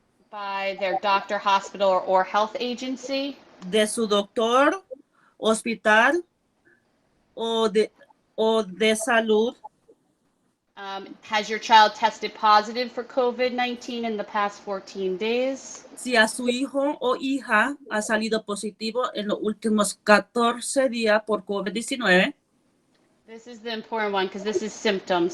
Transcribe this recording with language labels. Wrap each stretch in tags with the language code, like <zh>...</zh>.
<en>by their doctor, hospital, or health agency.</en> <es>de su doctor, hospital o de salud.</es> <en>Has your child tested positive for COVID-19 in the past 14 days?</en> <es>Si a su hijo o hija ha salido positivo en los últimos 14 días por COVID-19.</es> <en>This is the important one because this is symptoms.</en>